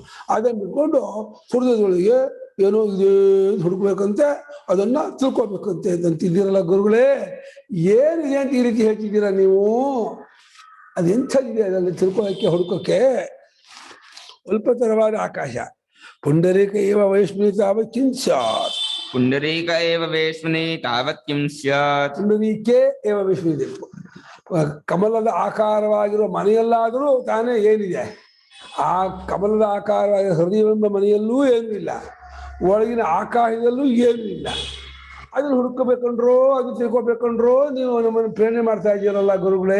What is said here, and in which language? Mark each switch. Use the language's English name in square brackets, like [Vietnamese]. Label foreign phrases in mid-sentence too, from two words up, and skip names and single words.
[Kannada] ಅದನ್ನು ಬಿಟ್ಕೊಂಡು ಹುಡುಗದೊಳಗೆ ಏನೋ ಇದೆ ಹುಡುಕ್ಬೇಕಂತೆ, ಅದನ್ನ ತಿಳ್ಕೊಬೇಕಂತೆ ಅಂತಿದ್ದೀರಲ್ಲ ಗುರುಗಳೇ. ಏನಿದೆ ಅಂತ ಈ ರೀತಿ ಹೇಳ್ತಿದ್ದೀರಾ ನೀವು? ಅದೆಂಥದಿದೆ ಅದನ್ನು ತಿಳ್ಕೊಳ್ಳೋಕ್ಕೆ, ಹುಡುಕೋಕ್ಕೆ? ಅಲ್ಪತರವಾದ ಆಕಾಶ. [Sanskrit] ಪುಂಡರೀಕ ಏವ ವೈಷ್ಣವಿ ತಾವತ್ ಕಿಂ ಸ್ಯಾತ್. ಪುಂಡರೀಕ ಏವ ವೇಶ್ಮನಿ ತಾವತ್ ಕಿಂ ಸ್ಯಾತ್. ಪುಂಡರೀಕೆ ಏವ ವೈಷ್ಣವಿ. [Kannada] ಕಮಲದ ಆಕಾರವಾಗಿರುವ ಮನೆಯಲ್ಲಾದರೂ ತಾನೇ ಏನಿದೆ, ಆ ಕಮಲದ ಆಕಾರವಾಗಿರುವ ಹೃದಯವೆಂಬ ಮನೆಯಲ್ಲೂ ಏನೂ ಇಲ್ಲ, ಒಳಗಿನ ಆಕಾಶದಲ್ಲೂ ಏನೂ ಇಲ್ಲ. ಅದನ್ನು ಹುಡುಕಬೇಕಂಡ್ರೋ, ಅದು ತಿಳ್ಕೊಬೇಕಂಡ್ರೋ ನೀವು ನಮ್ಮನ್ನು ಪ್ರೇರಣೆ ಮಾಡ್ತಾ ಇದ್ದೀರಲ್ಲ ಗುರುಗಳೇ.